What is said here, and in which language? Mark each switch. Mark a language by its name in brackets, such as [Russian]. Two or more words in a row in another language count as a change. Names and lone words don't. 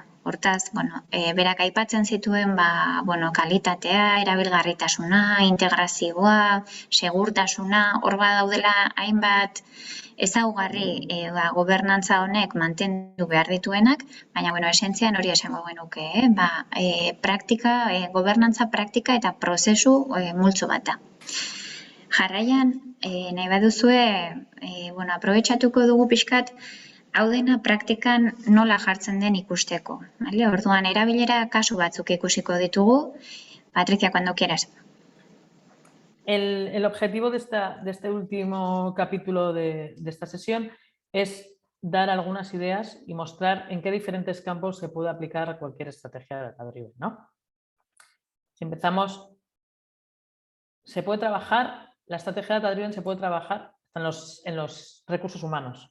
[Basque] Hortaz, bueno, berak aipatzen zituen, kalitatea, erabilgarritasuna, integrazioa, segurtasuna, hor badaudela hainbat ezaugarri gobernantza honek mantendu behar dituenak, baina, bueno, esentzian hori esango genuke, gobernantza praktika eta prozesu multzo bat da. Jarraian, nahi baduzue, aprobetxatuko dugu pixkat, hau dena praktikan nola jartzen den ikusteko. Orduan, erabilera kasu batzuk ikusiko ditugu. [Spanish] Patricia, cuando quieras. El objetivo de este último capítulo de esta sesión es dar algunas ideas y mostrar en qué diferentes campos se puede aplicar cualquier estrategia de data-driven, ¿no? Si empezamos, se puede trabajar, la estrategia de data-driven se puede trabajar en los recursos humanos.